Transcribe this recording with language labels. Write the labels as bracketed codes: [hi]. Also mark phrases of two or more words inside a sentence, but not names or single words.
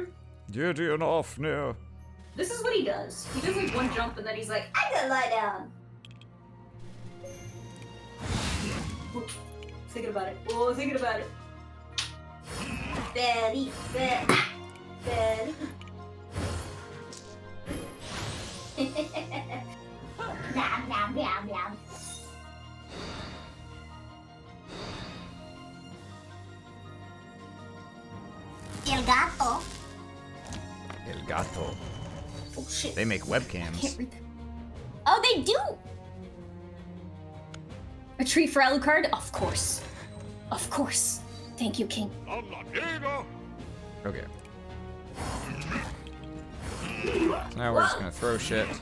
[en] Gideon Offner. This is what he does. He does like one jump and then he's like, I'm gonna lie down. thinking about it. Oh, thinking about it. Very, very. Nom, nom, nom, nom. [es] El gato. El gato. [en] Oh shit. They make Can't webcams. read that. Oh, they do. A treat for Alucard? Of course. Of course. Thank you, King. Okay. Now we're just gonna throw shit.